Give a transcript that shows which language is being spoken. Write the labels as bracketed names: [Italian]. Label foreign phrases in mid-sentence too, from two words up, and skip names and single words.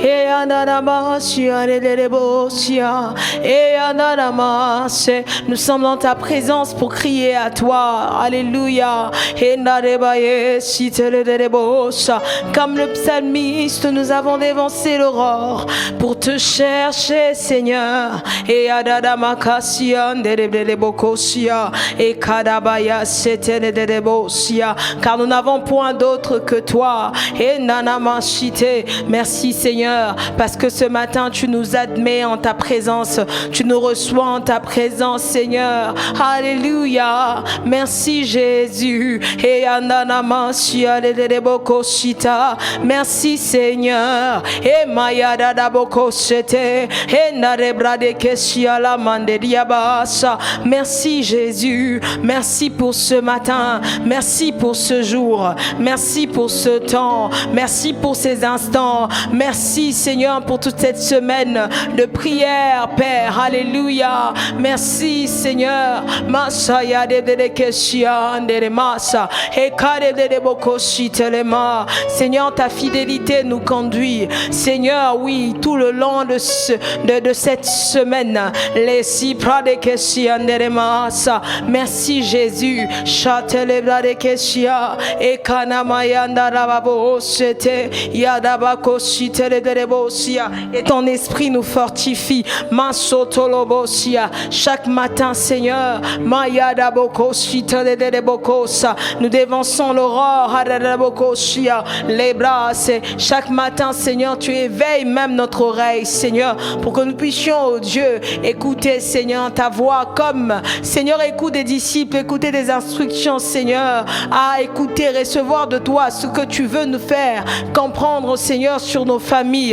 [French] Nous sommes dans ta présence pour crier à toi. Alléluia. Comme le psalmiste, nous avons dévancé l'aurore pour te chercher, Seigneur. Et adada makasian de bokosia et kadabaya setene de bosia, car nous n'avons point d'autre que toi. Et nanamashite. Merci Seigneur, parce que ce matin tu nous admets en ta présence, tu nous reçois en ta présence, Seigneur. Alléluia. Merci Jésus. Et ananamasia de bokosita. Merci Seigneur. Et mayada da bokosete et narebra de kesia la mande diabasa. Merci Jésus. Merci pour ce matin. Merci pour ce jour. Merci pour ce temps. Merci pour ces instants. Merci Seigneur pour toute cette semaine de prière, Père. Alléluia. Merci Seigneur. Masaya de kesia de masa et kare de bokoshi telema. Seigneur, ta fidélité nous conduit. Seigneur, oui, tout le long de cette semaine. Les Sipra de Kessianderemasa. Merci Jésus. Chatelebra de Kessia. Et Kanamayanda Rababo Sete. Yadabako Sitelebosia. Et ton esprit nous fortifie. Masotolobosia. Chaque matin, Seigneur, Mayadaboko Sitelebokosa. Nous dévançons l'aurore. Hadadabokosia. Les bras. Chaque matin, Seigneur, tu éveilles même notre oreille, Seigneur, pour que nous puissions, oh Dieu, écouter, Seigneur, ta voix comme, Seigneur, écoute des disciples, écouter des instructions, Seigneur, à écouter, recevoir de toi ce que tu veux nous faire comprendre, Seigneur, sur nos familles.